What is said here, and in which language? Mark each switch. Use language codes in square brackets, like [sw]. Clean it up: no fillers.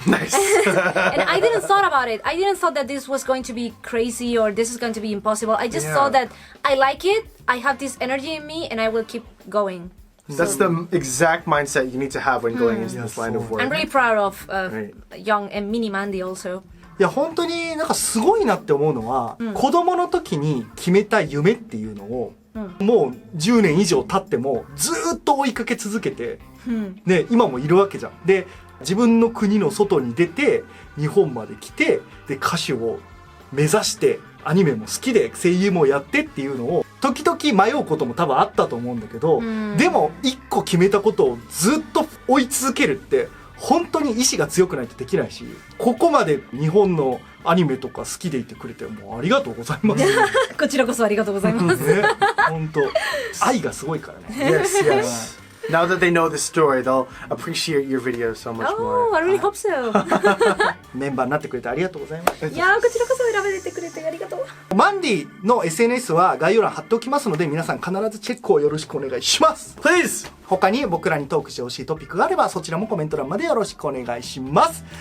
[en] Nice. And I didn't thought about it. I didn't thought that this was going to be crazy or this is going to be impossible. I just Yeah. thought that I like it, I have this energy in me, and I will keep going. That's the exact mindset you need to have when going into this line of work. I'm really proud of Right. young and mini Mandy also. [ja] いや本当になんかすごいなって思うのは、子供の時に決めた夢っていうのを、もう10年以上経ってもずーっと追いかけ続けて、ね、今もいるわけじゃん。で自分の国の外に出て日本まで来てで歌手を目指してアニメも好きで声優もやってっていうのを時々迷うことも多分あったと思うんだけど、でも一個決めたことをずっと追い続けるって本当に意志が強くないとできないし、ここまで日本のアニメとか好きでいてくれてもうありがとうございますね。こちらこそありがとうございます。本当愛がすごいからね。 [en] Yes, yes. Now that they know the story, they'll appreciate your videos so much more. Oh, I really hope so. [ja] メンバーになってくれてありがとうございます。いやーこちらこそ選べてくれてありがとう。マンディの SNS は概要欄貼っておきますので、皆さん必ずチェックをよろしくお願いします。 [en] Please! [ja] 他に僕らにトークしてほしいトピックがあれば、そちらもコメント欄までよろしくお願いします。